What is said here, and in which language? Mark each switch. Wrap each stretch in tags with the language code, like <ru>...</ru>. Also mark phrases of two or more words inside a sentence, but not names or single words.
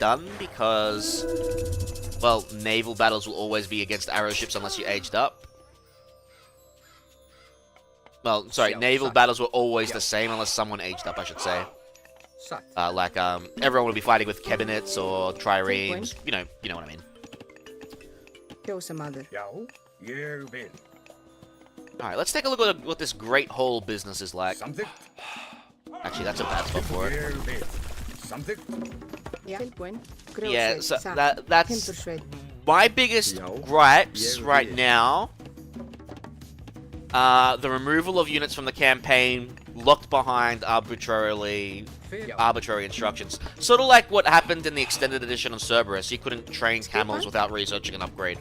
<en>done because, well, naval battles will always be against arrow ships unless you aged up. Well, sorry, Xiao naval</en> <is>Sat.</is> <en>battles were always the Xiao. same unless someone aged up, I should say.</en> <is>Sat.</is> <en>Everyone would be fighting with cabinets or triremes. You know what I mean.</en> <is>Fjósamaður. Já, ég vil.</is> <en>Alright, let's take a look at what this great hall business is like.</en> <is>Samþykkt.</is> <en>Actually, that's a bad spot for it.</en> <is>Ég vil. Samþykkt. Já. Tilbúin.</is> <en>Yeah,</en> <is>Grjótsveit.</is> <en>so</en> <is>Satt.</is> <en>that's</en> <is>Timbursveit.</is> <en>my biggest</en> <is>Já.</is> <en>gripes</en> <is>Ég</is> <en>right</en> <is>vil.</is> <en>now. The removal of units from the campaign locked behind arbitrary instructions. Sort of like what happened in the extended edition on Cerberus. You couldn't train camels without researching an upgrade.</en>